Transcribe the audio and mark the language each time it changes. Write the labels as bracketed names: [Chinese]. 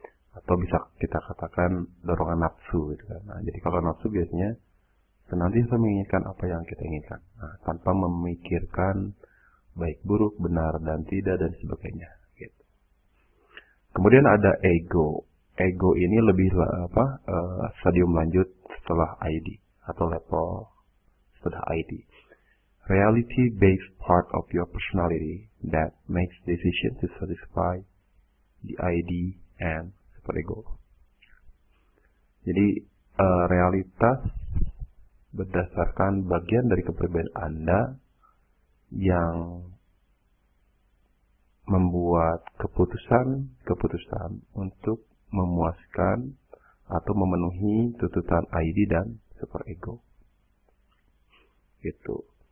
[Indonesian] Atau bisa kita katakan dorongan nafsu gitu kan. Nah, jadi kalau nafsu biasanya senantiasa menginginkan apa yang kita inginkan, tanpa memikirkan baik buruk, benar dan tidak dan sebagainya. Gitu. Kemudian ada ego. Ego ini lebih stadium lanjut setelah ID atau level setelah ID. [English] Reality-based part of your personality that makes decision to satisfy the ID and superego. [Indonesian] Jadi realitas berdasarkan bagian dari kepribadian Anda yang membuat keputusan untuk memuaskan atau memenuhi tuntutan ID dan superego. Gitu.